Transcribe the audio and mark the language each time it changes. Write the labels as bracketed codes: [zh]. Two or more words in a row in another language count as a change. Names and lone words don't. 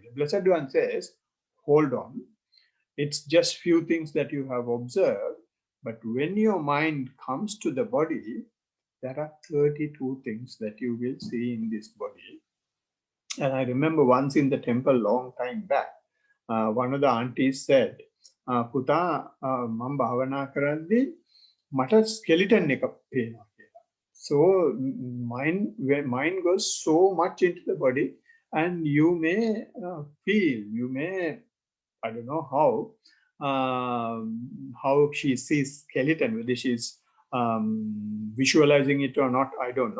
[en] The Blessed One says, hold on. It's just few things that you have observed, but when your mind comes to the body, there are 32 things that you will see in this body. And I remember once in the temple, long time back, one of the aunties said, Puta, [si] මම භාවනා කරද්දී, මට skeleton එකක් පේන. [en] So mind goes so much into the body, and you may feel, you may, I don't know how she sees skeleton, whether she's visualizing it or not, I don't know.